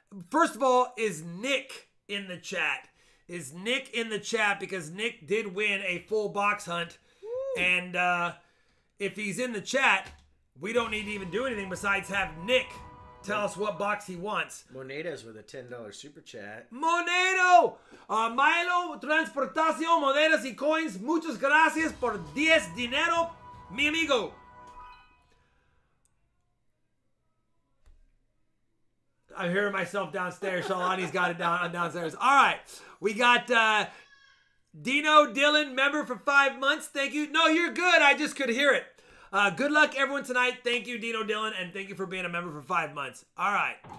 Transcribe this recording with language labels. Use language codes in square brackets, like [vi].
[en] First of all, is Nick in the chat? Is Nick in the chat? Because Nick did win a full box hunt. Woo. And if he's in the chat, we don't need to even do anything besides have Nick tell us what box he wants. Monedas with a $10 super chat. Monedo! [es] Milo, Transportación, Monedas y Coins. Muchas gracias por 10 dinero, mi amigo. [en] I'm hearing myself downstairs. Shalani's got it downstairs. All right. We got Dino Dillon, member for 5 months. Thank you. No, you're good. I just could hear it. Good luck, everyone, tonight. Thank you, Dino Dillon, and thank you for being a member for 5 months. All right.